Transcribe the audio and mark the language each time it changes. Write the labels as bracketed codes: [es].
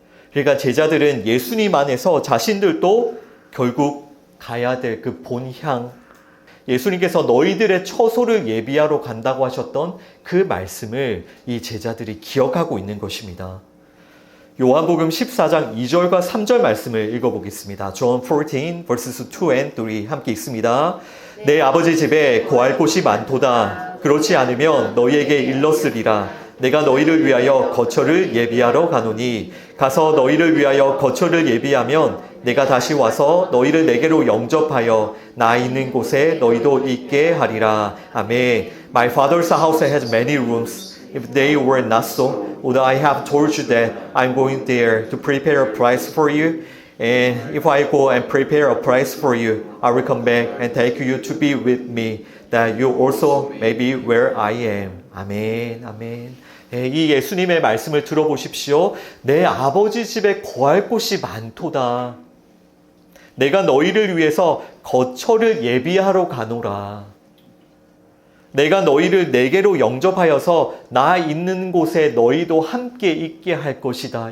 [ko] 그러니까 제자들은 예수님 안에서 자신들도 결국 가야 될 그 본향, 예수님께서 너희들의 처소를 예비하러 간다고 하셨던 그 말씀을 이 제자들이 기억하고 있는 것입니다. 요한복음 14장 2절과 3절 말씀을 읽어보겠습니다. [en] John 14 verses 2 and 3 [ko] 함께 읽습니다. 내 아버지 집에 거할 곳이 많도다. 그렇지 않으면 너희에게 일렀으리라. 내가 너희를 위하여 거처를 예비하러 가노니 가서 너희를 위하여 거처를 예비하면 내가 다시 와서 너희를 내게로 영접하여 나 있는 곳에 너희도 있게 하리라. 아멘. [en] My father's house has many rooms. If they were not so, would I have told you that I'm going there to prepare a place for you? And if I go and prepare a place for you, I will come back and take you to be with me, that you also may be where I am. [ko] 아멘, 아멘. 이 예수님의 말씀을 들어보십시오. 내 아버지 집에 거할 곳이 많도다. 내가 너희를 위해서 거처를 예비하러 가노라. 내가 너희를 내게로 영접하여서 나 있는 곳에 너희도 함께 있게 할 것이다.